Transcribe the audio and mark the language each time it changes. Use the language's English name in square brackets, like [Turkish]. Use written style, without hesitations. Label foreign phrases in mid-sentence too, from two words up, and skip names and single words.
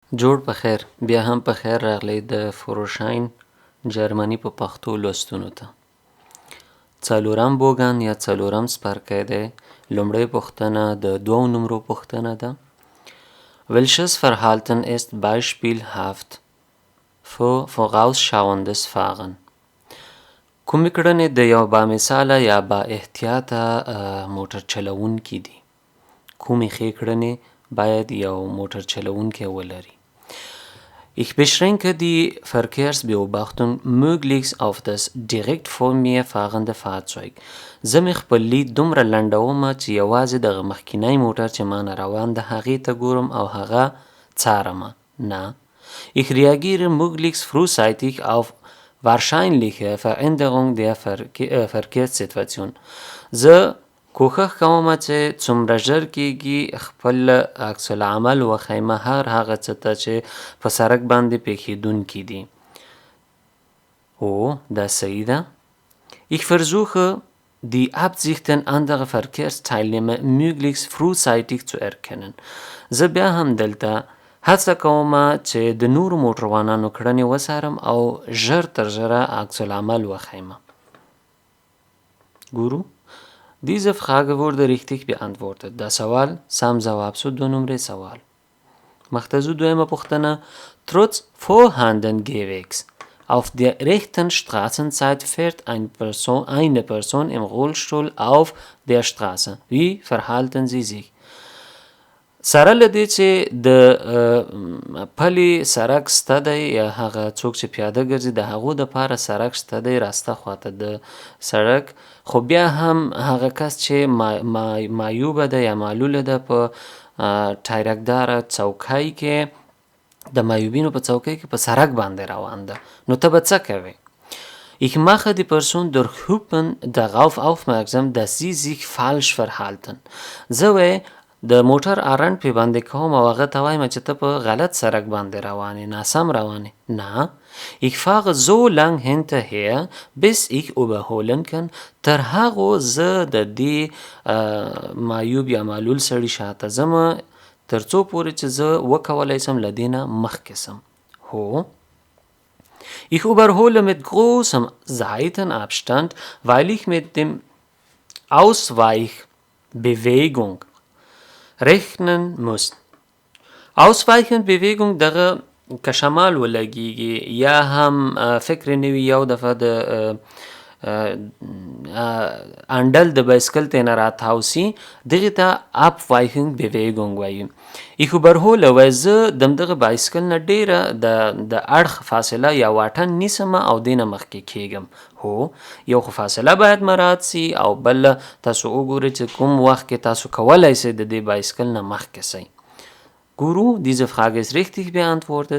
[Pashto] جوړ په خیر بیا هم په خیر راغلی د فروشاین جرمني په پښتو لوستونو ته. څلورم بوګن یا څلورم څپرکی دی. لومړۍ پوښتنه د 2 نمرو پوښتنه ده. [German] Welches Verhalten ist beispielhaft für vorausschauendes Fahren? [Pashto] کومې کړنې د یو با مثاله یا با احتیاطه موټر چلوونکي دي؟ کومې ښې کړنې باید یو موټر چلوونکی ولري؟ [German] Ich beschränke die Verkehrsbeobachtung möglichst auf das direkt vor mir fahrende Fahrzeug. [Pashto] زه مې خپل لید دومره لنډومه چې یوازې دغه مخکینی موټر چې مانه روان ده هغې ته ګورم او هغه څارمه. نه. [German] Ich reagiere möglichst frühzeitig auf wahrscheinliche Veränderung der Verkehrssituation. [Pashto] زه کوښښ کوم چې څومره ژر کېږي خپل عکس العمل وښیمه هغه څه ته چې په سړک باندې پیښیدونکي دي. دا صحیح ده. [German] Ich versuche die Absichten anderer Verkehrsteilnehmer möglichst frühzeitig zu erkennen. [Pashto] زه بیا هم دلته هڅه کوم چې د نورو موټروانانو کړنې وڅارم او ژر تر ژره عکس العمل وښیمه. ګورو. [German] Diese Frage wurde richtig beantwortet. [Pashto] Das سوال سم جواب شو. 2 نمره سوال. مختصر دویمه پوښتنه. [German] Trotz vorhandenen Gehwegs auf der rechten Straßenzeit fährt eine Person im Rollstuhl auf der Straße. Wie verhalten Sie sich? [Pashto] سره له دې چې د پلي سړک شته دی یا هغه څوک چې پیاده ګرځي د هغو دپاره سړک شته دی راسته خواته د سړک، خو بیا هم هغه کس چې معیوبه ده یا معلوله ده په ټایرکداره څوکۍ کې د معیوبینو په څوکۍ کې په سړک باندې روان ده، نو ته به څه کوې؟ [German] Ich mache die Person durch Hupen darauf aufmerksam, dass sie sich falsch verhalten. [Pashto] زه وی د موټر آرن پې باندې کوم او هغه ته وایم چې ته په غلط سړک باندې روانې، ناسم روانې. نه. [German] Ich fahre so lang hinterher, bis ich überholen kann. [Pashto] تر هغو زه د دې معیوب یا معلول سړي شاته ځمه تر څو پورې چې زه وکولی سم له دې نه مخکې سم. هو. [German] Ich überhole mit großem Seitenabstand, weil ich mit dem Ausweichbewegung rechnen muss. [Pashto] Ausweichenbewegung دغه که شمال ولګیږي یا هم فکر نوي یو دفعه د انډل د بایسکل ته نه راتاوسي دغې ته Abweichenbewegung وایي. [German] Ich überhole [Pashto] وایي زه دغه بایسکل نه ډیره د اړخ فاصله یا واټن نیسم او دې نه مخکې کیږم. هو یو خو فاصله باید مراعات سي او بل تاسو وګورئ چې کوم وخت کې تاسو کولی سئ د دې بایسکل نه مخکې سئ. [German] Guru, diese Frage ist richtig beantwortet.